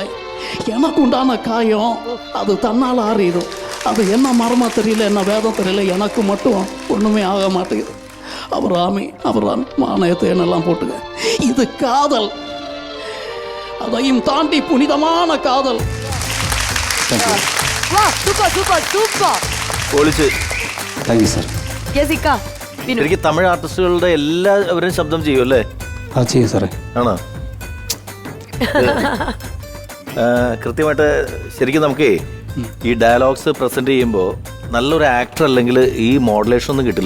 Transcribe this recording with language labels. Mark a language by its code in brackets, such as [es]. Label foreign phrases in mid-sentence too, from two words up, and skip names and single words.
[ta] எனக்கு உண்டான காயம் அது தன்னால் ஆறிடும். அது என்ன மரமாக தெரியல, என்ன வேதம் தெரியல, எனக்கு மட்டும் ஒன்றுமே ஆக மாட்டேங்குது. அபிராமி அபிராமி மானயத்தை என்னெல்லாம் போட்டுங்க. இது காதல், அதையும் தாண்டி புனிதமான காதல். [en] Super super super. [ml] പൊളിച്ച്. [en] Thank you sir. [ml] എനിക്ക് തമിഴ് ആർട്ടിസ്റ്റുകളുടെ എല്ലാവരും ശബ്ദം ചെയ്യും അല്ലേ? അത് ചെയ്യും സാറേ. ആണോ? കൃത്യമായിട്ട് ശരിക്കും നമുക്കേ ഈ [en] dialogues present [ml] ചെയ്യുമ്പോൾ നല്ലൊരു ആക്ടർ അല്ലെങ്കിൽ ഈ മോഡുലേഷൻ ഒന്നും കിട്ടില്ല.